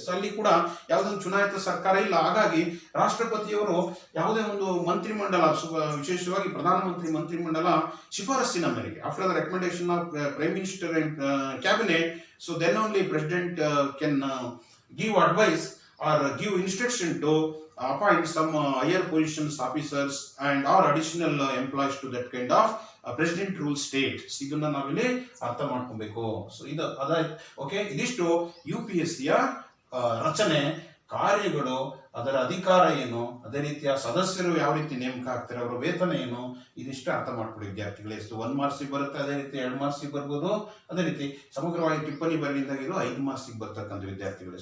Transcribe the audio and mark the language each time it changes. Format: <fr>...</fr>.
<kn>So ಅಲ್ಲಿ ಕೂಡ ಯಾವುದೊಂದು ಚುನಾಯಿತ ಸರ್ಕಾರ ಇಲ್ಲ. ಹಾಗಾಗಿ ರಾಷ್ಟ್ರಪತಿಯವರು ಯಾವುದೇ ಒಂದು ಮಂತ್ರಿಮಂಡಲ, ವಿಶೇಷವಾಗಿ ಪ್ರಧಾನಮಂತ್ರಿ ಮಂತ್ರಿಮಂಡಲ ಶಿಫಾರಸ್ಸಿನ ಮೇರೆಗೆ,</kn> <en>After the recommendation of prime minister and cabinet, so then only president can give advise or give instruction to appoint some higher positions officers and or additional employees to that kind of president rule state.</en> <kn>ಇದನ್ನ ನಾವಿಲ್ಲಿ ಅರ್ಥ ಮಾಡ್ಕೊಬೇಕು. So ಇದು okay, ಇದಿಷ್ಟು UPSC ಯ ರಚನೆ, ಕಾರ್ಯಗಳು, ಅದರ ಅಧಿಕಾರ ಏನು, ಅದೇ ರೀತಿಯ ಸದಸ್ಯರು ಯಾವ ರೀತಿ ನೇಮಕ ಆಗ್ತಾರೆ, ಅವರ ವೇತನ ಏನು, ಇದಿಷ್ಟು ಅರ್ಥ ಮಾಡ್ಕೊಳ್ಳಿ ವಿದ್ಯಾರ್ಥಿಗಳೇ. ಎಷ್ಟು 1 ಮಾರ್ಕ್ಸಿಗೆ ಬರುತ್ತೆ, ಅದೇ ರೀತಿ 2 ಮಾರ್ಕ್ಸಿಗೆ ಬರ್ಬೋದು, ಅದೇ ರೀತಿ ಸಮಗ್ರವಾಗಿ ಟಿಪ್ಪಣಿ ಬರಲಿಂದಾಗ ಇದು 5 ಮಾರ್ಕ್ಸಿಗೆ ಬರ್ತಕ್ಕಂಥ ವಿದ್ಯಾರ್ಥಿಗಳೇ.</kn>